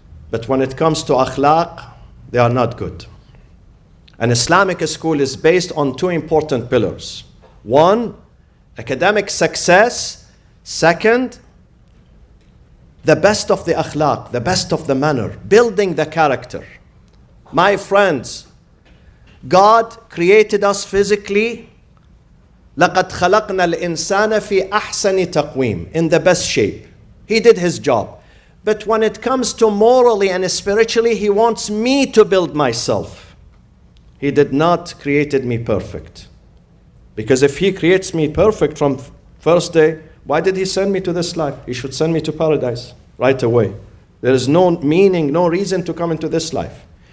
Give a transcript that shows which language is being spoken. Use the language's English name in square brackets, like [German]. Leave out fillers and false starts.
[English] But when it comes to akhlaq, they are not good. An Islamic school is based on two important pillars. One, academic success. Second, the best of the akhlaq, the best of the manner, building the character. My friends, God created us physically. [Arabic] لَقَدْ خَلَقْنَا الْإِنسَانَ فِي أَحْسَنِ تَقْوِيمٍ, [English] in the best shape. He did his job. But when it comes to morally and spiritually, he wants me to build myself. He did not created me perfect. Because if he creates me perfect from first day, why did he send me to this life? He should send me to paradise right away. There is no meaning, no reason to come into this life.